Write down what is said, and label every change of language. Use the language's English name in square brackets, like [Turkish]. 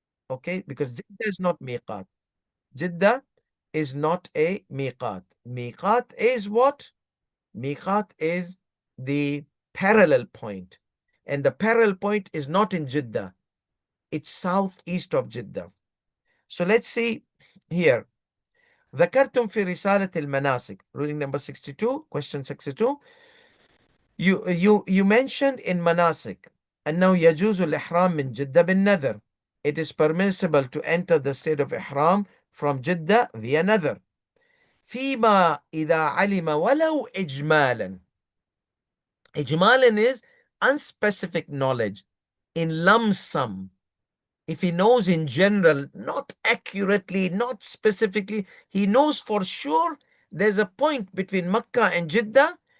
[English] Okay, because Jeddah is not miqat. Jeddah is not a miqat. Miqat is what? Miqat is the parallel point. And the parallel point is not in Jeddah. It's southeast of Jeddah. So let's see here. [Arabic] ذكرتم في رسالة المناسك, [English] ruling number 62, question 62. You mentioned in [Arabic] مناسك أنه يجوز الإحرام من جدة بالنذر. [English] It is permissible to enter the state of Ihram from Jeddah via Nadhr. [Arabic] فيما إذا علم ولو إجمالا. [English] إجمالا is unspecific knowledge, in lump sum. If he knows in general, not accurately, not specifically, he knows for sure there's a point between Makkah and Jeddah.